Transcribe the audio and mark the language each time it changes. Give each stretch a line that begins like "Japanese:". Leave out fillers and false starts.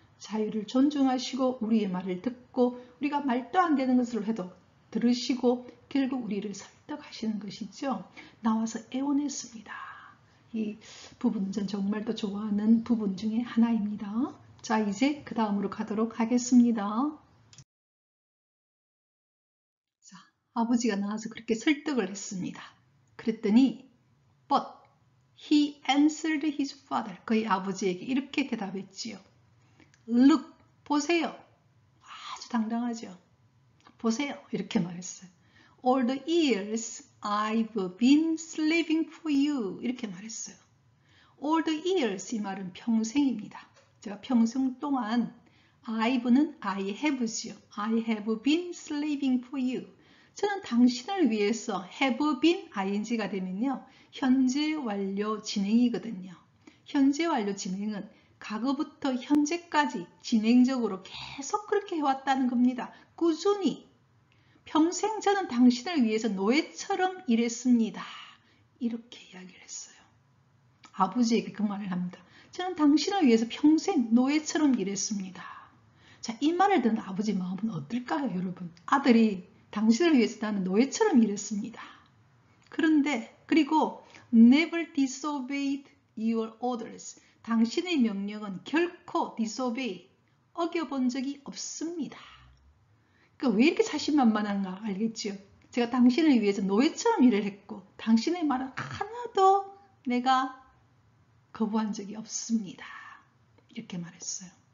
Korean: 자유를 존중하시고 우리의 말을 듣고 우리가 말도 안 되는 것을 해도 들으시고 결국 우리를 설득하시는 것이죠. 나와서 애원했습니다. 이 부분은 전 정말 또 좋아하는 부분 중에 하나입니다. 자, 이제 그 다음으로 가도록 하겠습니다. 자, 아버지가 나와서 그렇게 설득을 했습니다.
English: 그랬더니 But he answered his father.
Korean: 그의 아버지에게 이렇게 대답했지요. Look, 보세요. 아주 당당하죠. 보세요. 이렇게 말했어요.
English: All the years I've been slaving for you.
Korean: 이렇게 말했어요.
English: All the years,
Korean: 이 말은 평생입니다. 제가 평생 동안 I've는 I have지요.
English: I have been slaving for you.
Korean: 저는 당신을 위해서 have been ing가 되면요. 현재 완료 진행이거든요. 현재 완료 진행은 과거부터 현재까지 진행적으로 계속 그렇게 해왔다는 겁니다. 꾸준히. 평생 저는 당신을 위해서 노예처럼 일했습니다. 이렇게 이야기를 했어요. 아버지에게 그 말을 합니다. 저는 당신을 위해서 평생 노예처럼 일했습니다. 자, 이 말을 듣는 아버지 마음은 어떨까요, 여러분? 아들이 당신을 위해서 나는 노예처럼 일했습니다. 그런데 그리고
English: never disobeyed your orders.
Korean: 당신의 명령은 결코 disobey, 어겨본 적이 없습니다. 그러니까 왜 이렇게 자신만만한가 알겠죠? 제가 당신을 위해서 노예처럼 일을 했고 당신의 말은 하나도 내가 거부한 적이 없습니다. 이렇게 말했어요.